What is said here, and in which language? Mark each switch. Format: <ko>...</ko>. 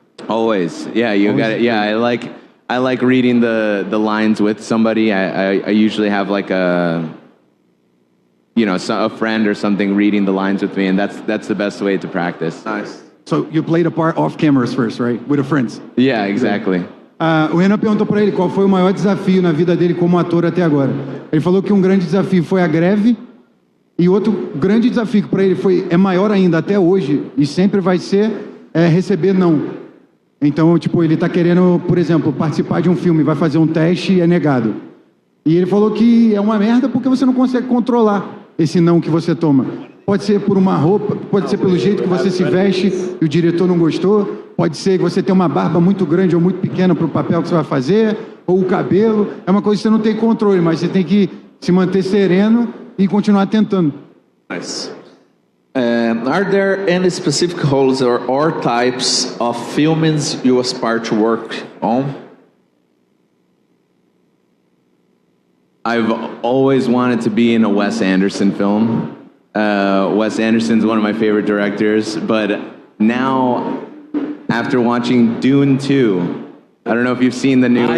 <en>Always, yeah, you got it. Yeah, I like reading the lines with somebody. I usually have like a friend or something reading the lines with me, and that's the best way to practice. Nice. So you played a part off cameras first, right? With the friends. Yeah, exactly.</en> <pt>O Renan perguntou para ele qual foi o maior desafio na vida dele como ator até agora. Ele falou que um grande desafio foi a greve e outro grande desafio que para ele é maior ainda até hoje e sempre vai ser receber não. Então, tipo, ele está querendo, por exemplo, participar de um filme, vai fazer um teste e é negado. E ele falou que é uma merda porque você não consegue controlar esse não que você toma. Pode ser por uma roupa, pode ser pelo jeito que você se veste e o diretor não gostou, pode ser que você tem uma barba muito grande ou muito pequena para o papel que você vai fazer, ou o cabelo. É uma coisa que você não tem controle, mas você tem que se manter sereno e continuar tentando.</pt> <en>Nice. Are there any specific roles or types of films you aspire to work on? I've always wanted to be in a Wes Anderson film. Wes Anderson's one of my favorite directors, but now, after watching Dune 2, I don't know if you've seen the new</en>